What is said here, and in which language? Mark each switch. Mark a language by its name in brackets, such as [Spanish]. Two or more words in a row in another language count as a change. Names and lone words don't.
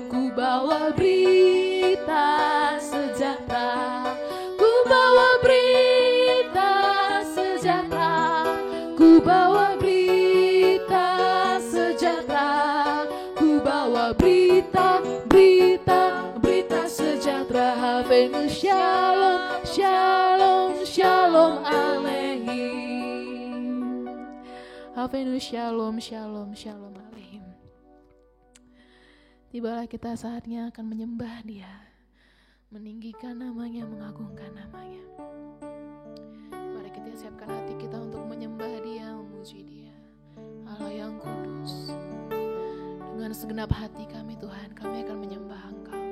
[Indonesian] Ku bawa berita sejahtera, ku bawa berita sejahtera, ku bawa berita sejahtera, ku bawa berita, berita, berita sejahtera. [Hebrew] הבאנו שלום, שלום, שלום עליכם. הבאנו שלום, שלום, שלום עליכם. [Indonesian] Tibalah kita saatnya akan menyembah Dia, meninggikan namanya, mengagungkan namanya. Mari kita siapkan hati kita untuk menyembah Dia, memuji Dia, Allah yang kudus. Dengan segenap hati kami Tuhan, kami akan menyembah Engkau.